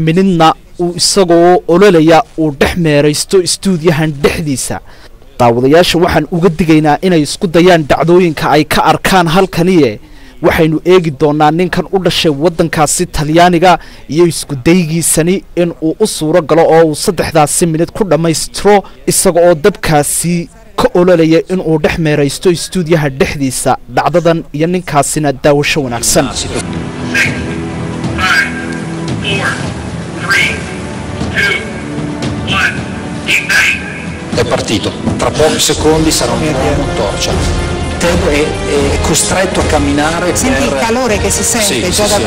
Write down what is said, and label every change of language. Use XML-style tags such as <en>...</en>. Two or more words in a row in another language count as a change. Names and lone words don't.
<so>minidna uu isagoo ololaya uu dhex meeraysto istuudiyahan dhexdiisa daawadayaasha waxaan uga digaynaa inay isku dayaan dhacdooyinka ay ka arkaan halkaniye waxaynu eegi doonaa ninkan u dhashay wadankaasi Talyaaniga iyo isku daygiisani in uu u suuro galo oo uu 3 minid ku dhameystiro isagoo dabkaasi ka ololaya in uu dhex meeraysto istuudiyaha dhexdiisa dhacdadan iyo ninkaasina daawasho wanaagsan</so> <it>È partito, tra pochi secondi sarà un uomo torcia. Ted è costretto a camminare. Senti il calore che si sente già da qui?</it>